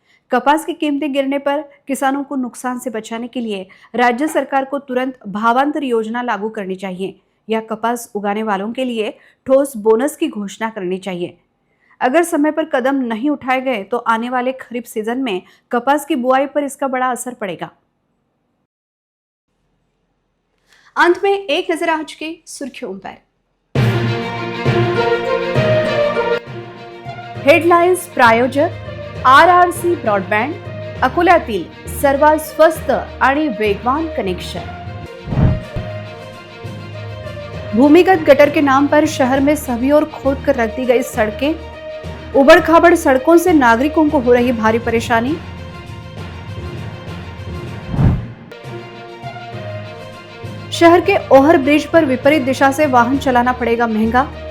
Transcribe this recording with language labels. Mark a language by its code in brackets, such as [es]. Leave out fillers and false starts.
[hi] कपास की कीमतें गिरने पर किसानों को नुकसान से बचाने के लिए राज्य सरकार को तुरंत भावांतर योजना लागू करनी चाहिए या कपास उगाने वालों के लिए ठोस बोनस की घोषणा करनी चाहिए। अगर समय पर कदम नहीं उठाए गए तो आने वाले खरीफ सीजन में कपास की बुआई पर इसका बड़ा असर पड़ेगा। अंत में एक नजर आज की सुर्खियों पर। [mr] हेडलाइन्स प्रायोजक RRC ब्रॉडबँड, अकोल्यातील सर्वात स्वस्त आणि वेगवान कनेक्शन। [hi] भूमिगत गटर के नाम पर शहर में सभी ओर खोद कर रख दी गई सड़कें, उबड़ खाबड़ सड़कों से नागरिकों को हो रही भारी परेशानी। शहर के ओवर ब्रिज पर विपरीत दिशा से वाहन चलाना पड़ेगा महंगा।